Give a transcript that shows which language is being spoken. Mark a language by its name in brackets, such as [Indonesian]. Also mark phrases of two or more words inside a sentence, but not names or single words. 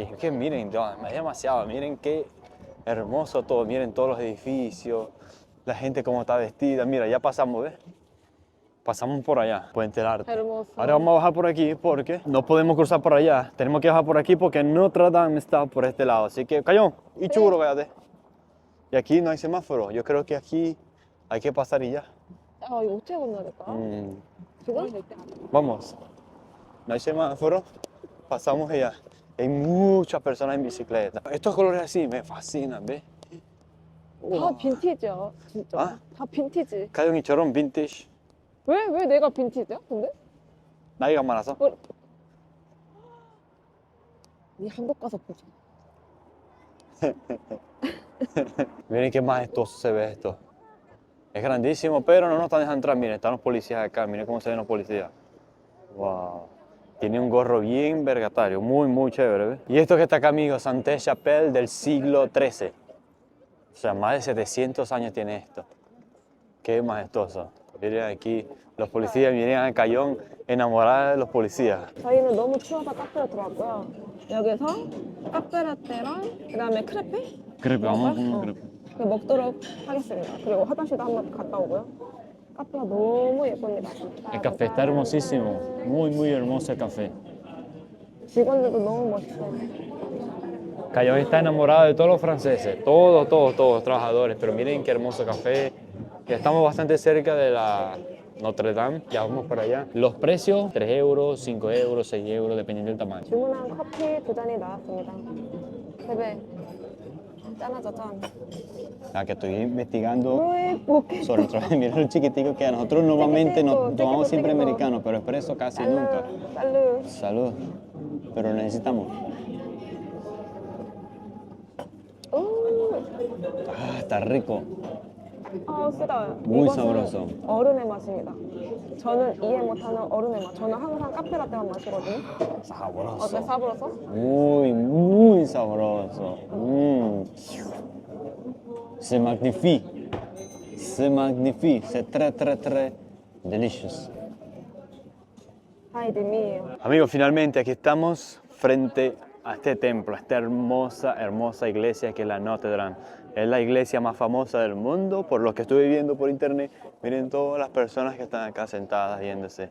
[Spanish] Es que miren, es demasiado, miren qué hermoso todo, miren todos los edificios, la gente cómo está vestida, mira, ya pasamos, ¿ves? Pasamos por allá, Puente del Arte. Hermoso. Ahora vamos a bajar por aquí porque no podemos cruzar por allá. Tenemos que bajar por aquí porque Notre Dame está por este lado. Así que, Cayón, y churro, cállate. Y aquí no hay semáforo. Yo creo que aquí hay que pasar y ya. [Korean] 아 이거 어떻게 건너야 될까? 지금? [Spanish] Vamos. No hay semáforo. Pasamos y ya. Hay muchas personas en bicicleta. Estos colores así me fascinan, ¿ves? [Korean] 다 빈티지야 진짜. 아? 다 빈티지. Cayón이처럼 vintage. 왜 내가 빈티지야? 근데? 나이가 많아서. 네 한국 가서 보자. [Spanish] Miren qué majestuoso se ve esto. Es grandísimo, pero no nos están dejando entrar. Miren, están los policías acá. Miren cómo se ven los policías. Wow. Tiene un gorro bien vergatario, muy chévere, ¿ves? Y esto que está acá, amigos, Sainte-Chapelle del siglo XIII. O sea, más de 700 años tiene esto. Qué majestuoso. Miren aquí los policías, miren a Cayón enamorada de los policías. [Korean] 저희는 너무 추워서 카페로 들어왔고요. 여기서 카페라떼랑 그다음에 크레페? [Spanish] Crepe, vamos a [Korean] 먹을까요? [Spanish] comer crepe. [Korean] 그거 먹도록 하겠습니다. 그리고 화장실도 한번 갔다 오고요. 카페가 너무 예쁩니다. [Spanish] El café está hermosísimo, muy hermoso el café. [Korean] 직원들도 너무 멋있어요. [Spanish] Cayón está enamorado de todos los franceses, todos los trabajadores, pero miren qué hermoso café. Ya estamos bastante cerca de la Notre Dame, ya vamos para allá. Los precios, 3 euros, 5 euros, 6 euros, dependiendo del tamaño. [Korean] 주문한 커피 2잔이 나왔습니다. 세배. 짠하자 짠. [Spanish] La que estoy investigando muy poquito. sobre otro. Mira lo chiquitico que a nosotros normalmente nos Chiquitico, tomamos siempre chiquitico. americano, pero espresso casi nunca. Salud. Salud. Pero necesitamos. Ah, está rico. [Korean] 쓰다. [Spanish] muy [Korean] 이것은 [Spanish] sabroso. [Korean] 어른의 맛입니다. 저는 이해 못하는 어른의 맛. 저는 항상 카페라떼만 마시거든요. [Spanish] Sabroso. [Korean] 어때 sabroso? [Spanish] Muy sabroso. [French] C'est magnifique. C'est magnifique. C'est très delicious. [Spanish] Ay, Dios mío. Amigos, finalmente aquí estamos frente a este templo, a esta hermosa iglesia que es la Notre Dame. Es la iglesia más famosa del mundo, por lo que estuve viendo por internet. Miren todas las personas que están acá sentadas viéndose.